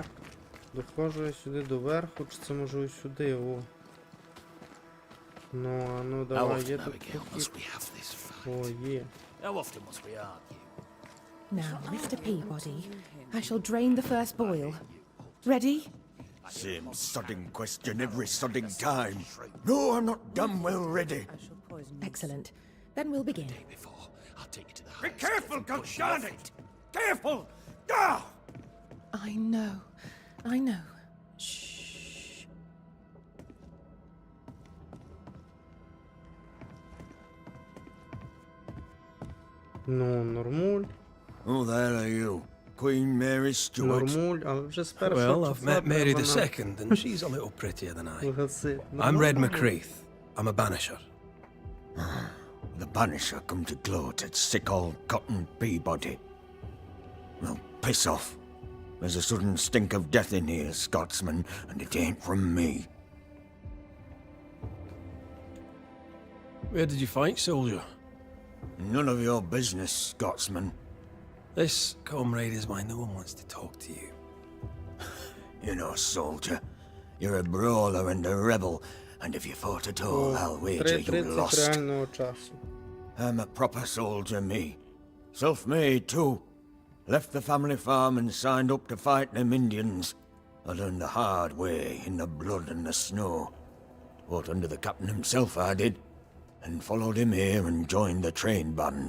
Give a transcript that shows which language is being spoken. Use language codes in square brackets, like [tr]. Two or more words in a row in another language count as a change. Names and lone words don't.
[uk] Доходжу я сюди до верху, чи це можу і сюди, о. Ну, а ну давай, є тут прохід. О, є. [en] Now, Mr. Peabody, I shall drain the first boil. Ready? Same sodding question every sodding time. No, I'm not damn well ready. Excellent. Then we'll begin. Be careful, goddarn it! Careful! Ah! I know. I know. [uk] Ну, нормуль. [en] Oh, there are you. Queen Mary Stuart. [uk] Нормуль, але вже з першого [en] Well, I've [uk] числа [en] met Mary [uk] треба нам [en] II, and she's a little prettier than I. [uk] вигасити. [en] I'm Red [uk] Нормально. [en] McCreath. I'm a banisher. The Banisher come to gloat at sick old Cotton Peabody. Well, piss off. There's a sudden stink of death in here, Scotsman, and it ain't from me. Where did you fight, soldier? None of your business, Scotsman. This, comrade, is why no one wants to talk to you. You know, soldier, you're a brawler and a rebel, and if you fought at all, I'll wager you 3:30 lost. [uk] реального часу. [en] I'm a proper soldier, me. Self-made, too. Left the family farm and signed up to fight them Indians. I learned the hard way, in the blood and the snow. Fought under the captain himself, I did. And followed him here and joined the train band.